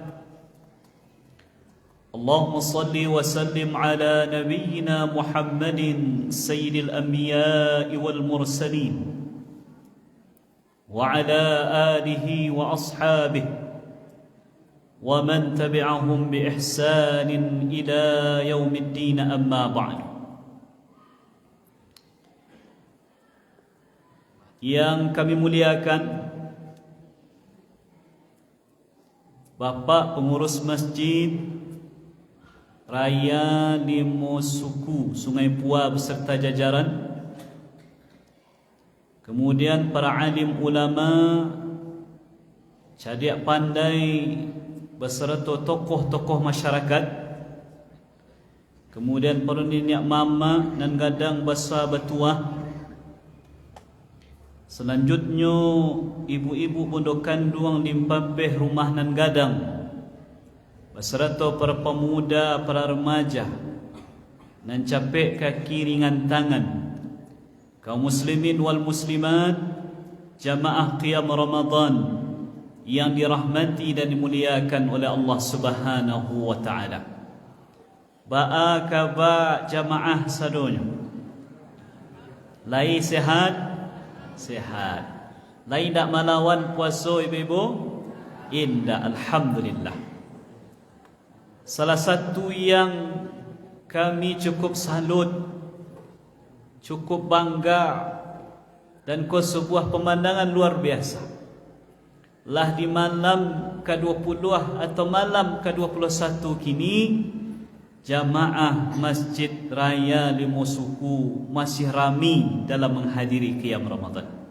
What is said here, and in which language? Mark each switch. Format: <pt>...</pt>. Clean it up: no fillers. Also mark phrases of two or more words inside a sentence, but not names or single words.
<ar>اللهم صل وسلم على نبينا محمد سيد الأنبياء والمرسلين وعلى آله وأصحابه ومن تبعهم بإحسان إلى يوم الدين. أما بعد.</ar> <id>Yang kami muliakan Bapak Pengurus Masjid Raya Limo Suku Sungai Pua beserta jajaran, kemudian para alim ulama,</id> <min>cadik pandai</min> <id>beserta tokoh-tokoh masyarakat, kemudian para nenek mama dan gadang besar bertuah, selanjutnya ibu-ibu</id> <min>pondok kandung limpabeh rumah nan gadang</min> <id>beserta para pemuda, para remaja</id> <min>nan capek kaki ringan tangan,</min> <ar>kaum muslimin wal muslimat,</ar> <id>jamaah qiyam Ramadan yang dirahmati dan dimuliakan oleh Allah</id> <ar>Subhanahu wa taala.</ar> <min>Ba'a kaba jamaah sadonya. Lai sehat? Sehat. Lai dak malawan puasa ibu-ibu? Indah, alhamdulillah.</min> <id>Salah satu yang kami cukup salut, cukup bangga dan sebuah pemandangan luar biasa, lah di malam ke-20 atau malam ke-21 kini, jamaah Masjid Raya Limo Suku masih ramai dalam menghadiri qiyam Ramadan.</id>